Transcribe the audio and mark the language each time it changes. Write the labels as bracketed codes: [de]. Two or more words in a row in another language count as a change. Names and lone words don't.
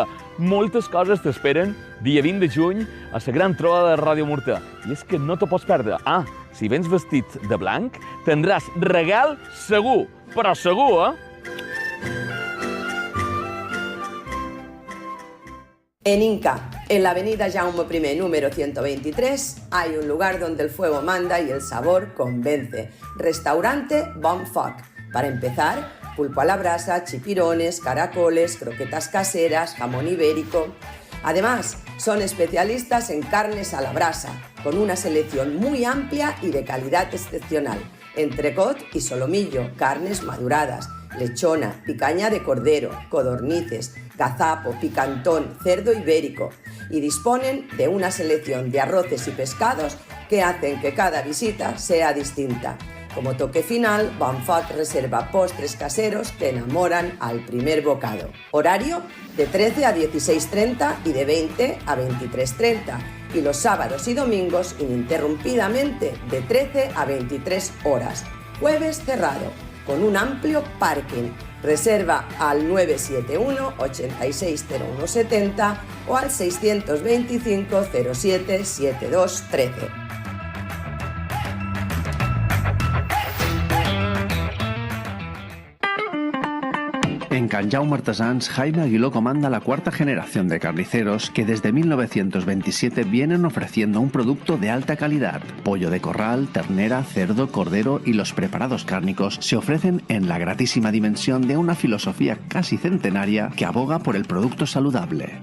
[ca] Moltes coses t'esperen dia 20 de juny a la gran trobada de Ràdio Murta. I és que no te pots perdre. Si vens vestit de blanc, tindràs regal segur, però segur, [es] En Inca, en la avenida Jaume I, número 123, hay un lugar donde el fuego manda y el sabor convence. Restaurante Bon Foc. Para empezar, pulpo a la brasa, chipirones, caracoles, croquetas caseras, jamón ibérico. Además, son especialistas en carnes a la brasa, con una selección muy amplia y de calidad excepcional. Entrecot y solomillo, carnes maduradas, lechona, picaña de cordero, codornices, gazapo, picantón, cerdo ibérico, y disponen de una selección de arroces y pescados que hacen que cada visita sea distinta. Como toque final, Bon Foc reserva postres caseros que enamoran al primer bocado. Horario de 13 a 16:30 y de 20 a 23:30. Y los sábados y domingos ininterrumpidamente de 13 a 23 horas. Jueves cerrado, con un amplio parking. Reserva al 971 860170 o al 625 07 7213. En Can Jaume Artesans, Jaime Aguiló comanda la cuarta generación de carniceros que desde 1927 vienen ofreciendo un producto de alta calidad. Pollo de corral, ternera, cerdo, cordero y los preparados cárnicos se ofrecen en la gratísima dimensión de una filosofía casi centenaria que aboga por el producto saludable.